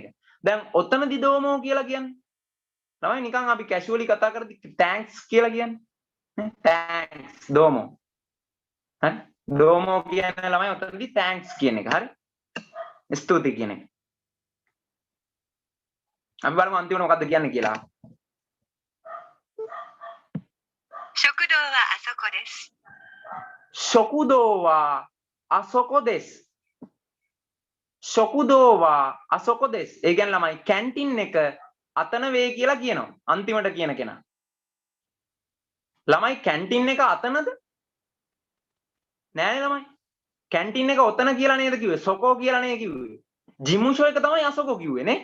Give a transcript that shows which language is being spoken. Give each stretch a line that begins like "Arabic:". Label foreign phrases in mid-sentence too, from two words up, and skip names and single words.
Sinhala: දැන් ඔතනදී දෝමෝ කියලා කියන්නේ ළමයි නිකන් අපි කැෂුවලි කතා කරද්දි තෑන්ක්ස් කියලා කියන්නේ. නේ? තෑන්ක්ස් දෝමෝ. හරි? දෝමෝ කියන්නේ ළමයි ඔතනදී තෑන්ක්ස් කියන එක. හරි? ස්තුතියි කියන එක. අපි බලමු අන්තිමට මොකද්ද කියන්නේ කියලා.
Japanese: 食堂はあそこです食堂はあそこです。食堂はあそこです。
Sinhala: ඒ කියන්නේ ළමයි කැන්ටින් එක අතන වේ කියලා කියනවා. අන්තිමට කියන කෙනා. ළමයි කැන්ටින් එක අතනද? නෑනේ ළමයි. කැන්ටින් එක ඔතන කියලා නේද කිව්වේ? සොකෝ කියලා නේ කිව්වේ. ජිමුෂෝ එක තමයි අසොකෝ කිව්වේ නේ.